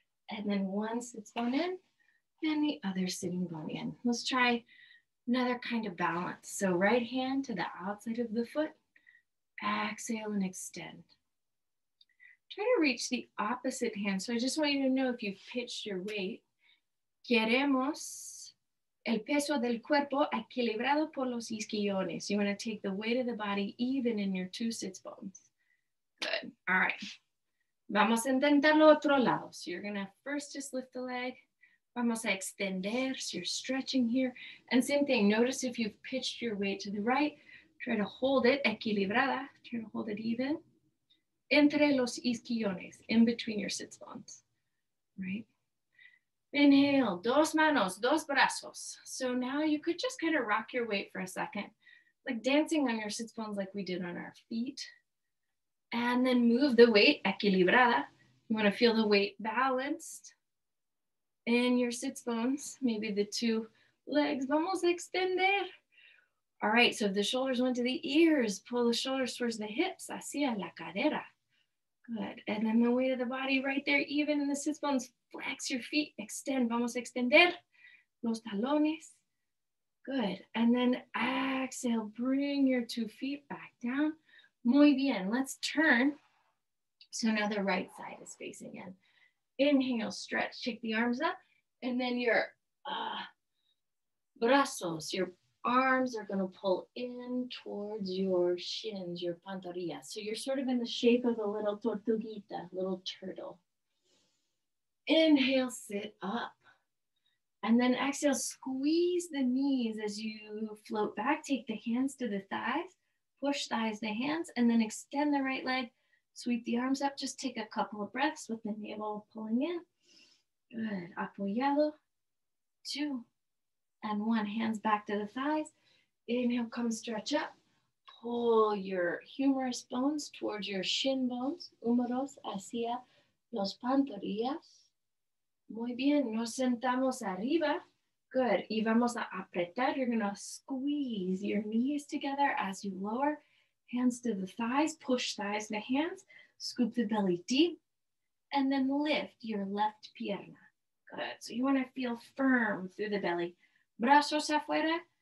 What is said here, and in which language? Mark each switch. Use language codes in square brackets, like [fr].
[en] And then one sits bone in and the other sitting bone in. Let's try another kind of balance. So right hand to the outside of the foot. Exhale and extend. Try to reach the opposite hand. So I just want you to know if you've pitched your weight. [es] Queremos el peso del cuerpo equilibrado por los isquiones. [en] You want to take the weight of the body even in your two sits bones. Good. All right. [es] Vamos a intentarlo otro lado. [en] So you're going to first just lift the leg. [es] Vamos a extender. [en] So you're stretching here. And same thing. Notice if you've pitched your weight to the right, try to hold it equilibrada. Try to hold it even. [es] Entre los isquiones, [en] in between your sits bones. Right? Inhale, [es] dos manos, dos brazos. [en] So now you could just kind of rock your weight for a second, like dancing on your sits bones like we did on our feet. And then move the weight, equilibrada. You want to feel the weight balanced in your sits bones, maybe the two legs. [es] Vamos a extender. [en] All right, so if the shoulders went to the ears, pull the shoulders towards the hips, [es] hacia la cadera. [en] Good. And then the weight of the body right there, even in the sits bones, flex your feet, extend. [es] Vamos a extender los talones. [en] Good. And then exhale, bring your 2 feet back down. [es] Muy bien. [en] Let's turn. So now the right side is facing in. Inhale, stretch, take the arms up. And then your brazos, your arms are going to pull in towards your shins, your pantorrillas. So you're sort of in the shape of a little tortuguita, little turtle. Inhale, sit up. And then exhale, squeeze the knees as you float back. Take the hands to the thighs. Push thighs to hands. And then extend the right leg. Sweep the arms up. Just take a couple of breaths with the navel pulling in. Good. Apoyado. 2. And 1, hands back to the thighs. Inhale, come stretch up. Pull your humerus bones towards your shin bones. [es] Húmeros hacia los pantorrillas. Muy bien, nos sentamos arriba. Good, y vamos a apretar. [en] You're gonna squeeze your knees together as you lower. Hands to the thighs, push thighs to hands. Scoop the belly deep. And then lift your left pierna. Good, so you wanna feel firm through the belly. [es] Brazos afuera.